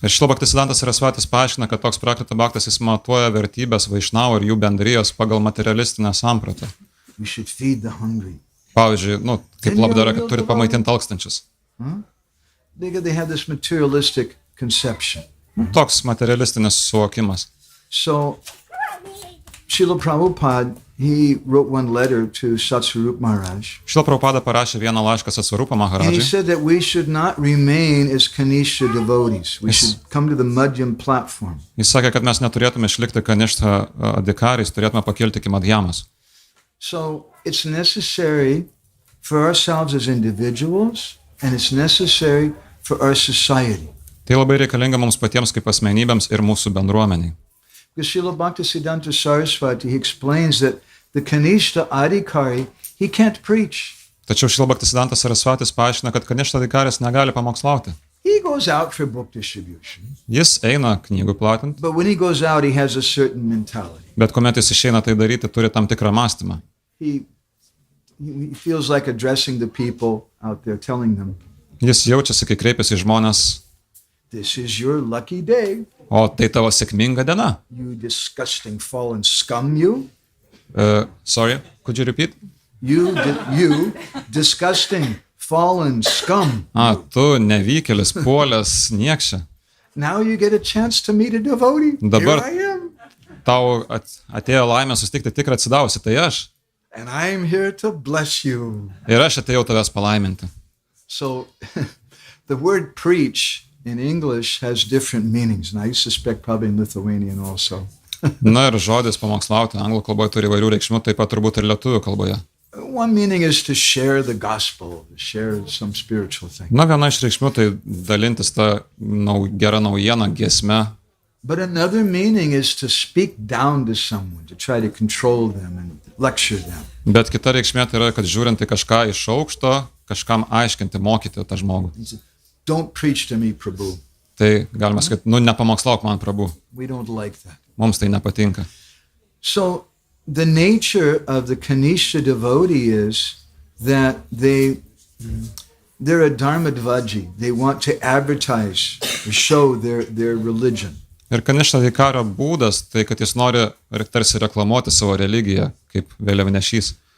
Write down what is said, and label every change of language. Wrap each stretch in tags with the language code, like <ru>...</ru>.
<lt>Ir Šrila Bhaktisiddhantas Sarasvatis paaiškina, kad toks prakrita bhaktas jis matuoja vertybės vaišnavų ir jų bendrijos pagal materialistinę sampratą.</lt> <en>We should feed the hungry.</en> <lt>Pavyzdžiui, kaip labdara, kad turit pamaitinti alkstančius.</lt> <en>They have this materialistic conception.</en> <lt>Toks materialistinis suvokimas.</lt> <en>So, Srila Prabhupada, he wrote one letter to Satsvarup Maharaj.</en> <lt>Šrila Prabhupada parašė vieną laišką Satsvarupa</lt> <en>And he</en> <lt>Maharadžiui.</lt> <en>said that we should not remain as Kanishta devotees. We should come to the Madhyam platform.</en> <lt>Jis sakė, kad mes neturėtume išlikti Kanishta Adhikarais, turėtume pakilti iki Madhyamos.</lt> <en>So, it's necessary for ourselves as individuals, and it's necessary for our society.</en> <lt>Tai labai reikalinga mums patiems kaip asmenybėms ir mūsų bendruomeniai.</lt> <en>Because Srila Bhaktisiddhanta Saraswati, he explains that the Kanishta Adhikari, he can't preach.</en> <lt>Tačiau Šrila Bhaktisiddhantas Sarasvatis paaiškina, kad Kanishta Adhikaris negali pamokslauti.</lt> <en>He goes out for book distribution.</en> <lt>Jis eina knygų platinti,</lt> <en>But when he goes out, he has a certain mentality.</en> <lt>bet kuomet jis išeina tai daryti, turi tam tikrą mąstymą.</lt> <en>He feels like addressing the people out there, telling them,</en> <lt>Jis jaučiasi, kai kreipiasi į žmonės,</lt> <en>this is your lucky day,</en> <lt>o tai tavo sėkminga diena.</lt> <en>you disgusting fallen scum, you. Sorry, could you repeat? You disgusting fallen scum.</en> <lt>Tu nevykėlis, puolęs, niekšė.</lt> <en>Now you get a chance to meet a devotee.</en> <lt>Dabar-</lt> <en>Here I am.</en> <lt>Tau atėjo laimė susitikti tikrą atsidavusi, tai aš.</lt> <en>And I'm here to bless you.</en> <lt>Ir aš atėjau tavęs palaiminti.</lt> <en>So the word preach in English has different meanings, and I suspect probably in Lithuanian also.</en> <lt>Na ir žodis pamokslauti anglų kalboje turi įvairių reikšmių, taip pat turbūt ir lietuvių kalboje.</lt> <en>One meaning is to share the gospel, to share some spiritual thing.</en> <lt>Na, viena iš reikšmių tai dalintis tą gerą naujieną, giesmę.</lt> <en>But another meaning is to speak down to someone, to try to control them and lecture them.</en> <lt>Bet kita reikšmė tai yra, kad žiūrint į kažką iš aukšto, kažkam aiškinti, mokyti tą žmogų.</lt> <en>He said, don't preach to me, Prabhu.</en> <lt>Tai galima sakyti, nepamokslauk man, Prabhu.</lt> <en>We don't like that.</en> <lt>Mums tai nepatinka.</lt> <en>So the nature of the Kanishta devotee is that they're a dharmadvaji. They want to advertise or show their religion.</en> <lt>Ir Kaništa vikario būdas, tai kad jis nori tarsi reklamuoti savo religiją, kaip vėliavnešys.</lt>